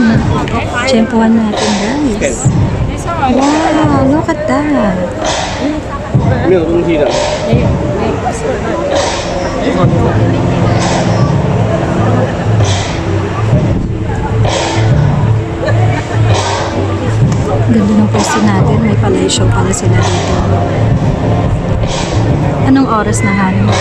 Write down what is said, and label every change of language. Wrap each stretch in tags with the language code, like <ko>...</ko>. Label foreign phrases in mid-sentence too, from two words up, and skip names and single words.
<tl>Tsempuhan natin, guys.</tl> <en>Wow, look at that.</en> <zh>没有东西的。</zh> <tl>Ganda ng pwesto natin. May palay show pala sila dito. Anong oras na, Han?</tl>